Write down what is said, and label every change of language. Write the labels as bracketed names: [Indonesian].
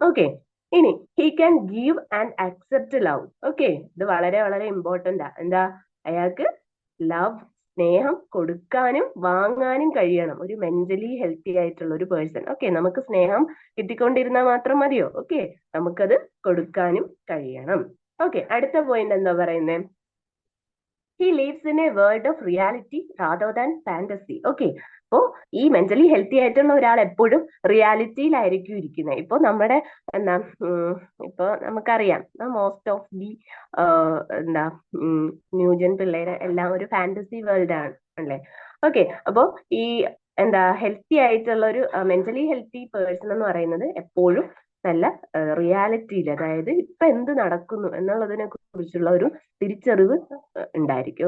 [English] Okay, ഇനി he can give and accept love. [Malayalam] Okay, ഇത് വളരെ വളരെ ഇമ്പോർട്ടന്റ് ആ. അയാൾക്ക് ലവ്, സ്നേഹം കൊടുക്കാനും വാങ്ങാനും കഴിയണം ഒരു മെന്റലി ഹെൽത്തി ആയിട്ടുള്ള ഒരു പേഴ്സൺ. ഓക്കെ, നമുക്ക് സ്നേഹം കിട്ടിക്കൊണ്ടിരുന്നാൽ മാത്രം മതിയോ? ഓക്കെ, നമുക്കത് കൊടുക്കാനും കഴിയണം. [English] okay, [Malayalam] അടുത്ത പോയിന്റ് എന്താ പറയുന്നത്, [English] he lives in a world of reality rather than fantasy. Okay, [Malayalam] അപ്പോൾ ഈ മെന്റലി ഹെൽത്തി ആയിട്ടുള്ള ഒരാൾ എപ്പോഴും റിയാലിറ്റിയിലായിരിക്കും ഇരിക്കുന്നത്. ഇപ്പൊ നമ്മുടെ എന്താ ഇപ്പൊ നമുക്കറിയാം [English] most of the [Malayalam] എന്താ ന്യൂജൻ പിള്ളേരെ എല്ലാം ഒരു ഫാന്റസി വേൾഡ് ആണ് അല്ലേ. ഓക്കെ, അപ്പോ ഈ എന്താ ഹെൽത്തി ആയിട്ടുള്ള ഒരു മെന്റലി ഹെൽത്തി പേഴ്സൺ എന്ന് പറയുന്നത് എപ്പോഴും നല്ല റിയാലിറ്റിയിൽ, അതായത് ഇപ്പൊ എന്ത് നടക്കുന്നു എന്നുള്ളതിനെ കുറിച്ചുള്ള ഒരു തിരിച്ചറിവ് ഉണ്ടായിരിക്കും.